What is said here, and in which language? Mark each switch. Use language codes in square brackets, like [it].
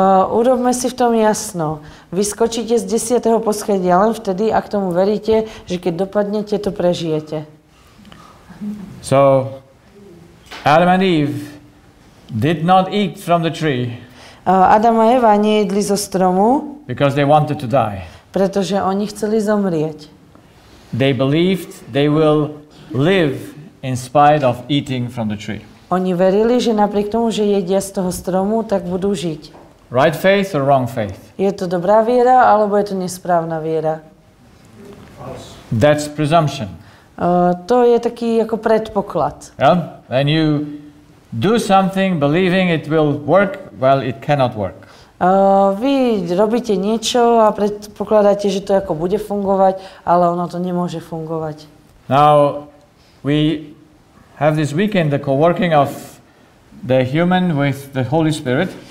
[sk] Urobme si v tom jasno. Vy skočíte z 10. poschodia len vtedy, ak tomu veríte, že keď dopadnete, to prežijete. [en] So Adam and Eve did not eat from the tree [sk] Adam a Eva nejedli zo stromu, [en] because they wanted to die. [sk] pretože oni chceli zomrieť. [en] They believed they will live in spite of eating from the tree. [sk] Oni verili, že napriek tomu, že jedia z toho stromu, tak budú žiť. [en] Right faith or wrong faith? [sk] Je to dobrá viera, alebo je to nesprávna viera? [en] That's presumption. [sk] To je taký ako predpoklad. [en] Yeah? When you do something believing it will work, well, it cannot work. [sk] Vy robíte niečo a predpokladáte, že to ako bude fungovať, ale ono to nemôže fungovať. [en] Now, we have this weekend the co-working of the human with the Holy Spirit.